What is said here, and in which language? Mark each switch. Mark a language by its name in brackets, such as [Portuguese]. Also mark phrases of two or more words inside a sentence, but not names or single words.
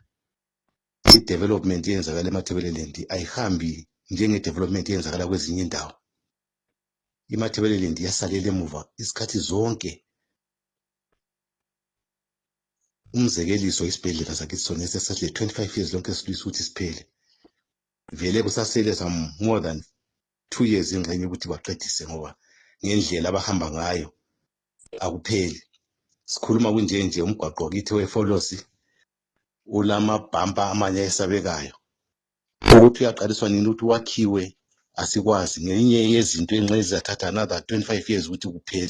[North Ndebele] I-development yenzakala eMathebeleland ayihambi njenge-development yenzakala kwezinye indawo. iMathebeleland yasalela emuva isikhathi zonke. Umzekeliso isibhedlela sakithi sona esesile [English] 25 years [North Ndebele] lonke silwisa ukuthi siphele. Vele kusasele [English] some more than 2 years [North Ndebele] ingxenye ukuthi baqedise ngoba ngendlela abahamba ngayo akupheli. Sikhuluma kunje umgwaqo wakithi weFolosi ulamabhampa amanye esabekayo. Ukuthi uyaqaliswa nini ukuthi wakhiwe asikwazi, ngenye yezinto enxezi zathatha [English] another 25 years [North Ndebele] ukuthi kuphele.